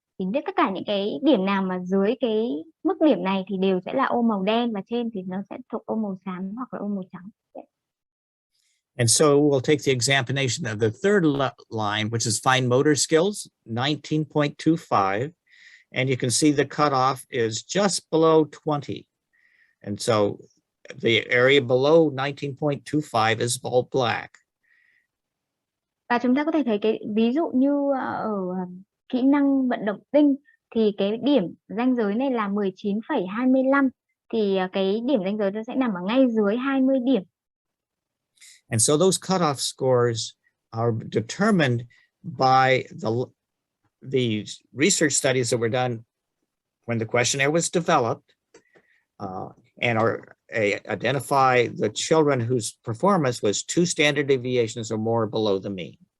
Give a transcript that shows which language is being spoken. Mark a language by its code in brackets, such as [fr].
[vi] thì tất cả những cái điểm nào mà dưới cái mức điểm này thì đều sẽ là ô màu đen, và trên thì nó sẽ thuộc ô màu xám hoặc là ô màu trắng. [en] And so we'll take the examination of the third line, which is fine motor skills, 19.25. And you can see the cutoff is just below 20. And so the area below 19.25 is all black. [vi] Và chúng ta có thể thấy cái ví dụ như ở kỹ năng vận động tinh thì cái điểm ranh giới này là 19,25, thì cái điểm ranh giới nó sẽ nằm ở ngay dưới 20 điểm. [en] And so those cutoff scores are determined by the research studies that were done when the questionnaire was developed, and identify the children whose performance was 2 standard deviations or more below the mean.